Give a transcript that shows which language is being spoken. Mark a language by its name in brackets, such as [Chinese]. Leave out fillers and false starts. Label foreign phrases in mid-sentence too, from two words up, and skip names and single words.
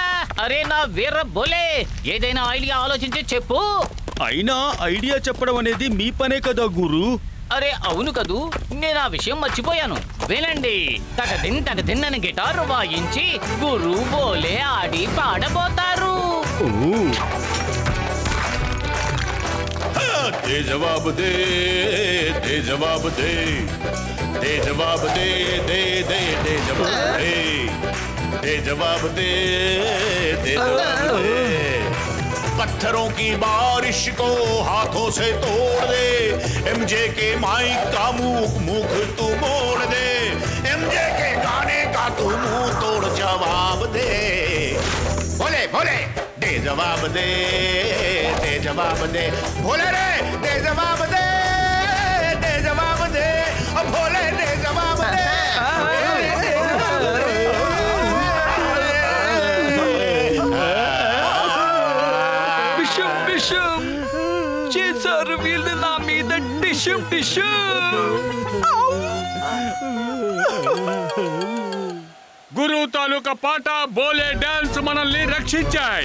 [Telugu] అరే నా వీర బోలే, ఏదైనా ఐడియా ఆలోచించి చెప్పు. అయినా ఐడియా చెప్పడం అనేది మీ పనే కదా గురు. అరే అవును కదూ, నేను ఆ విషయం మర్చిపోయాను. వినండి, తగదిన్ అని గిటారు వాయించి గురు బోలే ఆడి పాడబోతారు. [Hindi] दे जवाब दे, दे जवाब दे, दे जवाब दे, दे दे दे जवाब दे, दे जवाब दे, दे जवाब दे। पत्थरों की बारिश को हाथों से तोड़ दे, एमजे के माइक का मुख तू मोड़ दे, एमजे के गाने का तू मुंह तोड़ जवाब दे। बोले बोले दे जवाब दे, दे जवाब दे, भोले रे दे जवाब दे, दे जवाब दे, अब भोले दे जवाब दे, [Telugu] విషం విషం చేశారు వీళ్ళు నా మీద. డిషం డిషం. గురు తాలూకా పాట బోలే డాన్స్ మనల్ని రక్షించాయి.